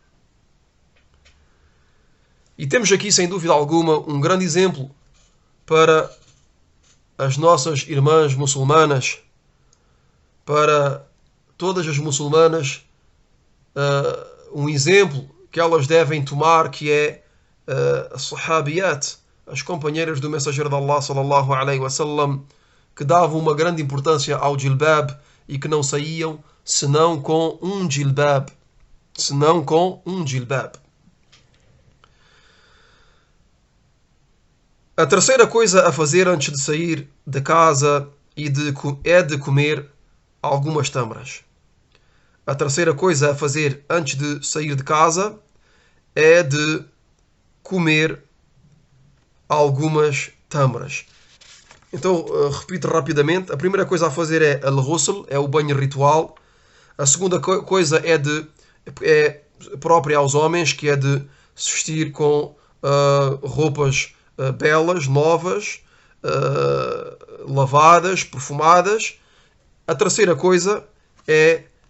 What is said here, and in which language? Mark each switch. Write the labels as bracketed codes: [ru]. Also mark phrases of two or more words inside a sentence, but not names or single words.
[pt] E temos aqui, sem dúvida alguma, um grande exemplo para as nossas irmãs muçulmanas, para todas as muçulmanas, um exemplo que elas devem tomar, que é as sahabiyat, as companheiras do mensageiro de Allah [ar] صلى الله عليه وسلم, [pt] que davam uma grande importância ao jilbab e que não saíam senão com um jilbab. Senão com um jilbab. A terceira coisa a fazer antes de sair de casa é de comer algumas tâmaras. A terceira coisa a fazer antes de sair de casa é de comer algumas tâmaras. Então, repito rapidamente. A primeira coisa a fazer é al-ghusl, é o banho ritual. A segunda coisa é própria aos homens, que é de se vestir com roupas belas, novas, lavadas, perfumadas. A terceira coisa é...